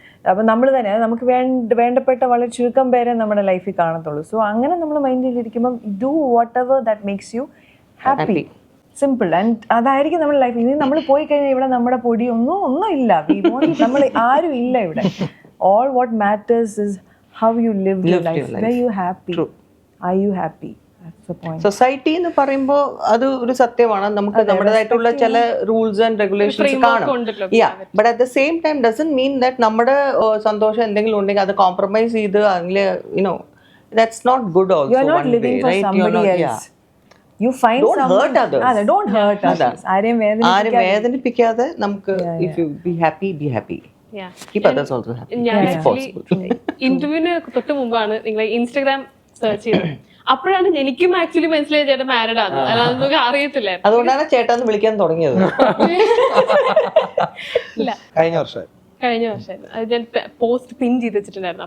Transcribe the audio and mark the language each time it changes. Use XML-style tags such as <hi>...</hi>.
<ml>അപ്പം നമ്മൾ തന്നെ നമുക്ക് വേണ്ടപ്പെട്ട വളരെ ചുരുക്കം പേരെ നമ്മുടെ ലൈഫിൽ കാണത്തുള്ളൂ. സോ അങ്ങനെ നമ്മൾ മൈൻഡിലിരിക്കുമ്പം</ml> <en>Do whatever that makes you happy, simple.</en> <ml>And അതായിരിക്കും നമ്മുടെ ലൈഫ്. ഇനി നമ്മൾ പോയി കഴിഞ്ഞാൽ ഇവിടെ നമ്മുടെ പൊടി ഒന്നും ഇല്ല, നമ്മൾ ആരും ഇല്ല ഇവിടെ.</ml> <en>All what matters is how you live your life. Are you happy? Are you happy? That's the point.</en> <ml>Society എന്ന് പറയുമ്പോൾ അത് ഒരു സത്യമാണ്. നമുക്ക് നമ്മുടേതായിട്ടുള്ള ചില റൂൾസ് ആൻഡ് റെഗുലേഷൻസ് കാണും.</ml> <en>but at the same time doesn't mean that</en> <ml>നമ്മുടെ സന്തോഷം എന്തെങ്കിലും ഉണ്ടെങ്കിൽ അത് കോംപ്രമൈസ് ചെയ്ത് അങ്ങനെ</ml> <en>that's not good also. You're not living for somebody else. You find don't hurt others. Don't hurt others.</en> <ml>ആരെയും വേദനിപ്പിക്കാതെ നമുക്ക്</ml> <en>if you be happy. Keep others also happy. It's possible.</en> <ml>ഇന്റർവ്യൂവിന് തൊട്ട് മുമ്പാണ് നിങ്ങൾ ഇൻസ്റ്റാഗ്രാം സെർച്ച് ചെയ്തത്. അപ്പോഴാണ് എനിക്കും ആക്ച്വലി മനസ്സിലായ ചേട്ടൻ മാരീഡ് ആണ്. അല്ലാതെ നമുക്ക് അറിയത്തില്ലായിരുന്നു. അതുകൊണ്ടാണ് ചേട്ടാന്ന് വിളിക്കാൻ തുടങ്ങിയത്. കഴിഞ്ഞ വർഷം അത് ഞാൻ പോസ്റ്റ് പിൻ ചെയ്ത് വെച്ചിട്ടുണ്ടായിരുന്നു.</ml>